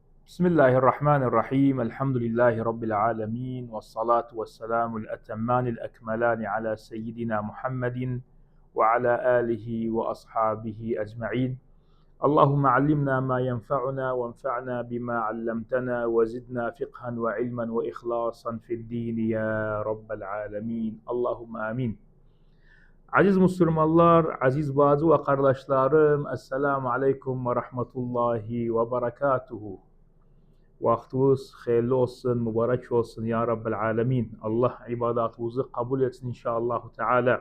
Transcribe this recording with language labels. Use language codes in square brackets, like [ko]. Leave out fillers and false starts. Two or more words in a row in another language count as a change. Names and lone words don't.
[ar] بسم الله الرحمن الرحيم الحمد لله رب العالمين والصلاة والسلام الأتمان الأكملان على سيدنا محمد وعلى آله وأصحابه أجمعين. اللهم علمنا ما ينفعنا وانفعنا بما علمتنا وزدنا فقها وعلما وإخلاصا في الدين يا رب العالمين. اللهم آمين. [tr] Aziz Müslümanlar, aziz bazı ve kardeşlerim, [ar] السلام عليكم ورحمة الله وبركاته. [tr] Vaktiniz hayırlı olsun, mübarek olsun [ar] يا رب العالمين. [tr] Allah ibadatınızı kabul etsin [ar] إن شاء الله تعالى.